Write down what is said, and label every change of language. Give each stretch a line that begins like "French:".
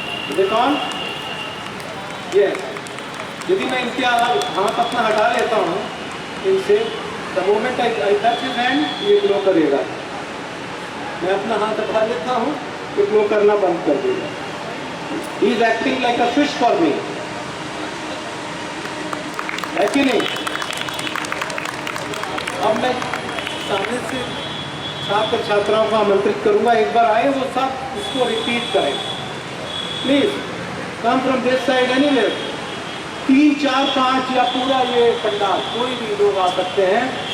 English: Is it on? Yes.
Hindi: यदि मैं इनके हाथ अपना हटा लेता हूँ इनसे,
English: the moment I touch his hand,
Hindi: ये ग्लो करेगा। मैं अपना हाथ हटा लेता हूँ, ये ग्लो करना बंद कर देगा।
English: He is acting like a fish for me,
Hindi: है कि नहीं? अब मैं सामने से छात्र छात्राओं को आमंत्रित करूंगा, एक बार आए वो सब इसको रिपीट करें।
English: Please come from this side anywhere.
Hindi: 3, 4, 5 या पूरा ये पंडाल, कोई भी लोग आ सकते हैं।